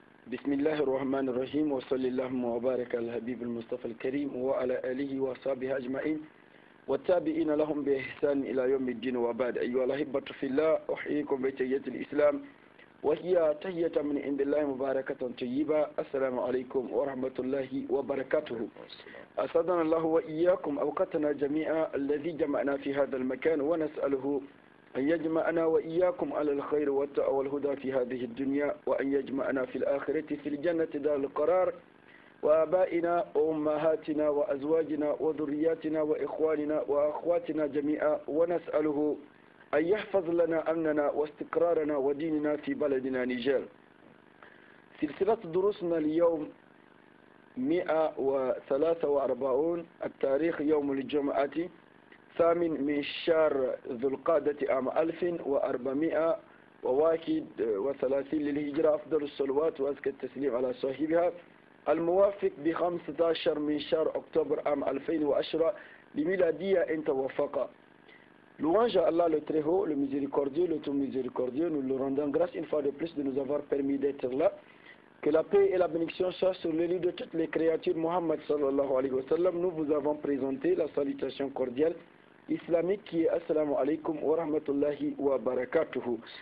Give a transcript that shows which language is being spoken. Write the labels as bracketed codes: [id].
[ar] Bismillahir rahmanir rahim wa sallallahu wa baraka ala habib al-Mustafa al-Karim wa ala alihi wa sahbihi ajma'in wa tabi'ina lahum bi ihsan ila yawm ad-din wa ba'd. Ayyuha al-ahibatu fillah, uhyikum bi tahiyyati al-islam وهي تهية من عند الله مباركة طيبة. السلام عليكم ورحمة الله وبركاته. أسعدنا الله وإياكم أوقاتنا جميعا الذي جمعنا في هذا المكان، ونسأله أن يجمعنا وإياكم على الخير والتقوى والهدى في هذه الدنيا، وأن يجمعنا في الآخرة في الجنة دار القرار، وآبائنا وأمهاتنا وأزواجنا وذرياتنا وإخواننا وأخواتنا جميعا، ونسأله أن يحفظ لنا أمننا واستقرارنا وديننا في بلدنا نيجر. سلسلة دروسنا اليوم 143. التاريخ يوم الجمعة 8 من شهر ذو القعدة عام 1431 للهجرة. أفضل الصلوات وأزكى التسليم على صاحبها. الموافق ب 15 من شهر أكتوبر عام 2010 لميلادية إن توفق. [fr] Louange à Allah le Très-Haut, le Miséricordieux, le Tout Miséricordieux. Nous le rendons grâce une fois de plus de nous avoir permis d'être là. Que la paix et la bénédiction soient sur le lit de toutes les créatures. [ar] Muhammad sallallahu alayhi wa sallam. [fr] Nous vous avons présenté la salutation cordiale islamique qui est [ar] Assalamu alaikum wa rahmatullahi wa barakatuhu.